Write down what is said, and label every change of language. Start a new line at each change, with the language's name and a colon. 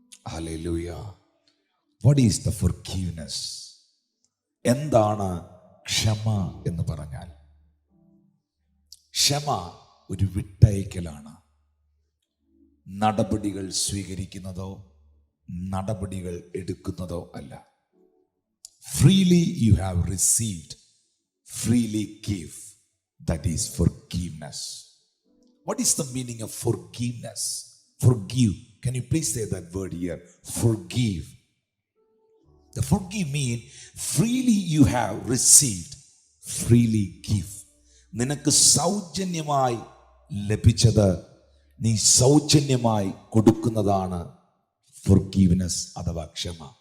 English: Hallelujah. What is the forgiveness?
Malayalam: എന്താണ് ക്ഷമ എന്ന് പറഞ്ഞാൽ? ക്ഷമ ഒരു വിട്ടയക്കലാണ്. നടപടികൾ സ്വീകരിക്കുന്നതോ നടപടികൾ എടുക്കുന്നതോ അല്ല.
English: Freely you have received, freely give. That is forgiveness. What is the meaning of forgiveness? Forgive. Can you please say that word here? Forgive. The forgive mean freely you have received, freely give.
Malayalam: നിനക്ക് സൗജന്യമായി ലഭിച്ചത് നീ സൗജന്യമായി കൊടുക്കുന്നതാണ് forgiveness അഥവാ ക്ഷമ.